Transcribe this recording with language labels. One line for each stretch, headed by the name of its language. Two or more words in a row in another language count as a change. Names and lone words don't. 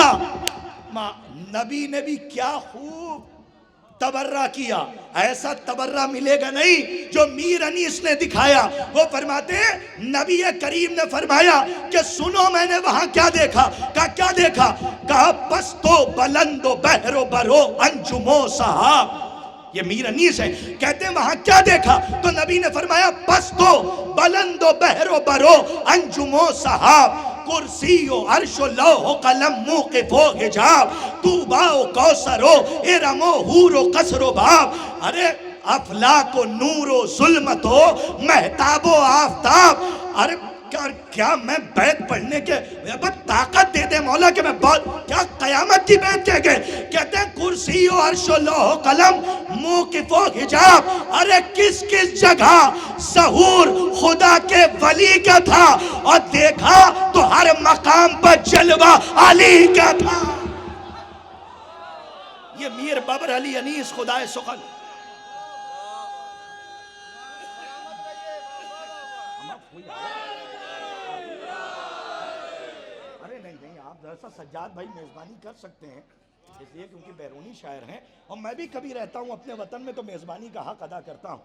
Urdu: نبی نے بھی کیا خوب تبرہ کیا، ایسا تبرہ ملے گا نہیں جو میر انیس نے دکھایا۔ وہ فرماتے ہیں نبی کریم نے فرمایا کہ سنو میں نے وہاں کیا دیکھا۔ کہا کیا دیکھا؟ کہا پست و بلند و بحر و برو انجم و صحاب۔ یہ میر انیس ہے، کہتے ہیں وہاں کیا دیکھا؟ تو نبی نے فرمایا پست و بلند و بحر و برو انجم و صحاب، کرسی و عرش و لوح و قلم موقف و حجاب، طوبا و کوثر و ارم و حور و قصر و باب۔ ارے افلاک و نور و ظلمت و مہتاب و آفتاب۔ ارے کیا میں بیت پڑھنے کے بس طاقت دے دے مولا کہ میں بہت کیا قیامت کی بیت کہہ گئے؟ کہتے ہیں کرسی و عرش و لوح و قلم موقف و حجاب۔ ارے کس کس جگہ ظہور خدا کے ولی کا تھا، اور دیکھا تو ہر مقام پر جلوہ علی کا تھا۔ یہ میر بابر علی انیس خدائے سخن۔ سجاد بھائی میزبانی کر سکتے ہیں، اس لیے کیونکہ بیرونی شاعر ہیں، اور میں بھی کبھی رہتا ہوں اپنے وطن میں تو میزبانی کا حق ادا کرتا ہوں۔